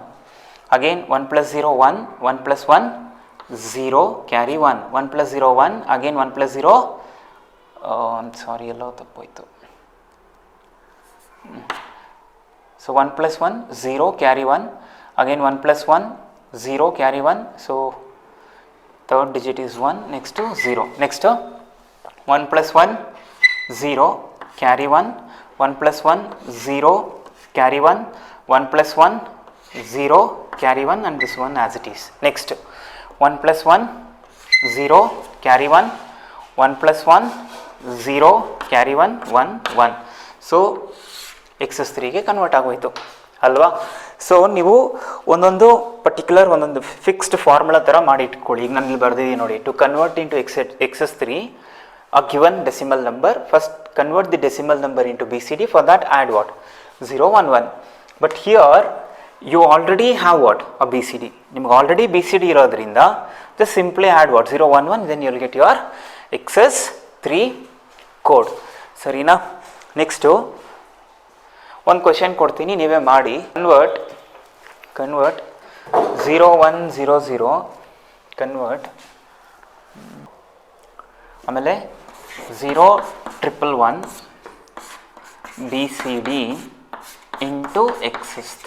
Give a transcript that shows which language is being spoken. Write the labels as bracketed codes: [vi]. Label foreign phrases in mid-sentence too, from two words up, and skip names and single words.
[en] again 1 + 0 1 1 + 1 0 carry 1 1 + 0 1 again 1 + 0 sorry [kn] ಎಲ್ಲೋ ತಪ್ಪೋಯ್ತು. [en] so 1 + 1 0 carry 1 again 1 + 1 0 carry 1. so third digit is 1, next 0. ನೆಕ್ಸ್ಟು 1 plus 1 0 carry 1, 1 plus 1 0 carry 1, 1 plus 1 0 carry 1, and this one as it is. Next 1 plus 1 0 carry 1, 1 plus 1 0 carry 1 1 1. [kn] ಸೊ x3ಗೆ ಕನ್ವರ್ಟ್ ಆಗೋಯ್ತು ಅಲ್ವಾ. ಸೊ ನೀವು ಒಂದೊಂದು ಪರ್ಟಿಕ್ಯುಲರ್ ಒಂದೊಂದು [en] fixed formula [kn] ಥರ ಮಾಡಿ ಇಟ್ಕೊಳ್ಳಿ. ಈಗ ನಾನು ಇಲ್ಲಿ ಬರೆದಿದ್ದೀನಿ ನೋಡಿ, [en] to convert into x3 a given decimal number, first convert the decimal number into BCD. For that add what? 0 1 1. But here you already have what? A BCD. [kn] ನಿಮಗೆ ಆಲ್ರೆಡಿ BCD ಇರೋದ್ರಿಂದ [en] just simply add what? 0 1 1, then you will get your x3 code. [kn] ಸರಿನಾ? ನೆಕ್ಸ್ಟು ಒಂದು ಕ್ವೆಶನ್ ಕೊಡ್ತೀನಿ, ನೀವೇ ಮಾಡಿ. [en] convert 0 1 0 0 convert, ಆಮೇಲೆ 0 1 1 BCD into x3.